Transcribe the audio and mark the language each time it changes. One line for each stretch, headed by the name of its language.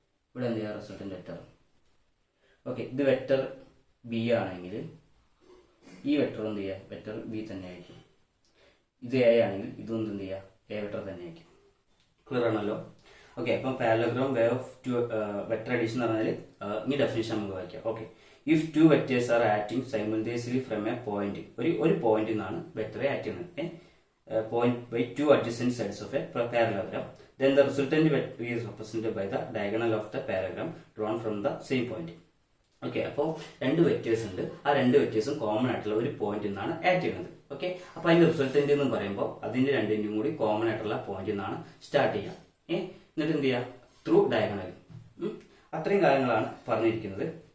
Malayalam: ഇവിടെ എന്ത് ചെയ്യുക, റിസൾട്ടന്റ് വെക്ടർ. ഓക്കെ, ഇത് വെക്ടർ ബി ആണെങ്കിൽ ഈ വെക്ടർ എന്ത് ചെയ്യുക, വെക്ടർ ബി തന്നെ ആയിരിക്കും. ഇത് എ ആണെങ്കിൽ ഇതും എന്ത് ചെയ്യുക, എ വെക്ടർ തന്നെ ആയിരിക്കും. ക്ലിയർ ആണല്ലോ. ഓക്കെ, അപ്പം parallelogram way of vector addition എന്ന് പറഞ്ഞാൽ ഈ ഡെഫിനേഷൻ നമുക്ക് വായിക്കാം.
English: okay, if two vectors are acting simultaneously from a point,
Malayalam: ഒരു പോയിന്റിൽ നിന്നാണ് വെക്ടറെ ആക്ട് ചെയ്യുന്നത്,
English: point by two adjacent sides of a parallelogram, then the resultant vector is represented by the diagonal of the parallelogram drawn from the same point.
Malayalam: Okay, അപ്പോൾ രണ്ട് vectors ഉണ്ട്, ആ രണ്ട് വെക്ടേഴ്സും common ആയിട്ടുള്ള ഒരു പോയിന്റിൽ നിന്നാണ് ആക്ട് ചെയ്യുന്നത്. ഓക്കെ, അപ്പൊ അതിന്റെ റിസൾട്ടന്റ് എന്ന് പറയുമ്പോൾ അതിന്റെ രണ്ടിന്റെയും കൂടി കോമൺ ആയിട്ടുള്ള പോയിന്റിൽ നിന്നാണ് സ്റ്റാർട്ട് ചെയ്യുക. എന്നിട്ട് എന്ത് ചെയ്യുക, ത്രൂ ഡയഗണൽ. അത്രയും കാര്യങ്ങളാണ് പറഞ്ഞിരിക്കുന്നത്.